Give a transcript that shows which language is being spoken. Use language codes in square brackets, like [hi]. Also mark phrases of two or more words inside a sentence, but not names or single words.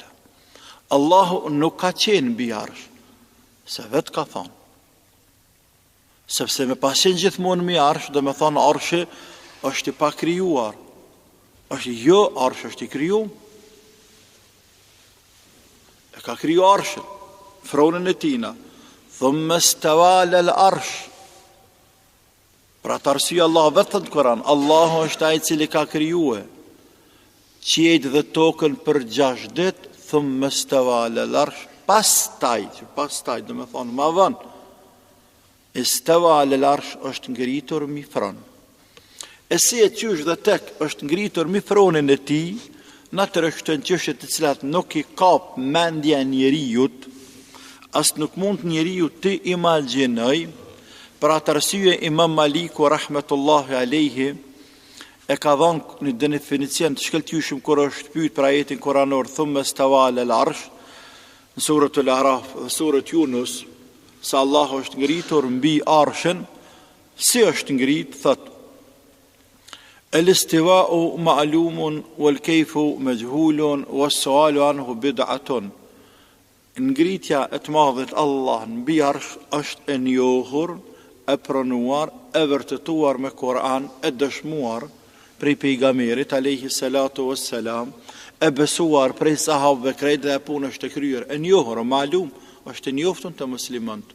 [sq] Allahu nuk ka qenë mbi arsh, se vetë ka thonë. Sepse me pasin gjithmonë mbi arsh, dhe me thonë arshi është i pa krijuar. Është jo, arsh është i krijuar. E ka kriju arshin, fronën e tina. [ar] ثم استوى على العرش. [sq] Pra të arsye Allah vetëm në Kur'an, Allahu është ai i cili ka krijuar qiejt dhe tokën për 6 ditë, [ar] ثم استوى على العرش, [sq] pastaj, do me thonë ma vonë, [ar] استوى على العرش [sq] është ngritur mi fron. E si e qysh dhe tek është ngritur mi fronën e tij, në të rështën qështët të cilat nuk i kap mendja njerijut, as nuk mund njerijut të imagjinoj. Për atë arsye Imam Maliku [ar] رحمة الله عليه [sq] e ka dhënë një definicion të shkëlqyeshëm kur është pyet për ajetin kuranor [ar] ثم استوى على العرش [sq] në suratul Araf dhe surat Yunus, se Allahu është ngritur mbi arshin. Si është ngrit? Thot, [ar] الاستواء معلوم والكيف مجهول والسؤال عنه بدعة. [sq] Ngritja e të madhit Allah në mbi arsh është e njohur, e pranuar, e vërtetuar me Kur'an, e dëshmuar prej pejgamberit [ar] عليه الصلاة والسلام, [sq] e besuar prej sahabëve krejt dhe e punë është e kryer, e njohur, malum, është e njoftun të muslimanët.